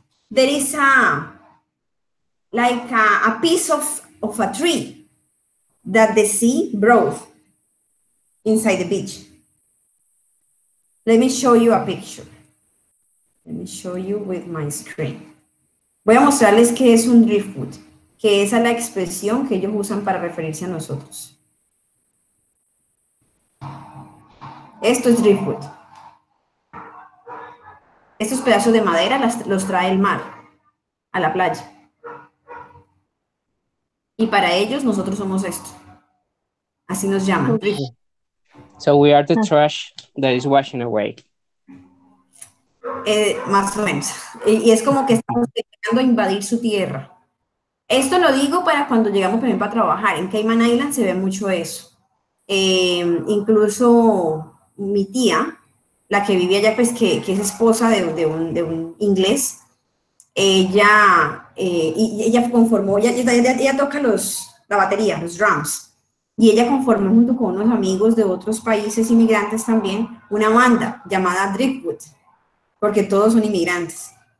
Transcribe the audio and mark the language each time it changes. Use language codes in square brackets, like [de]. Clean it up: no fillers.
[en] There is a piece of a tree that the sea brought inside the beach. Let me show you a picture. Let me show you with my screen. [es] Voy a mostrarles qué es un driftwood, que esa es la expresión que ellos usan para referirse a nosotros. Esto es driftwood. Estos pedazos de madera los trae el mar a la playa. Y para ellos nosotros somos esto. Así nos llaman, driftwood. [en] So we are the trash that is washing away. [es] Más o menos. Y es como que estamos intentando invadir su tierra. Esto lo digo para cuando llegamos, por ejemplo, a trabajar. En Cayman Island se ve mucho eso. Incluso mi tía, la que vivía allá, pues que es esposa de un inglés, ella conformó, ella toca la batería, los drums, y ella conformó junto con unos amigos de otros países inmigrantes también una banda llamada Driftwood, porque todos son inmigrantes.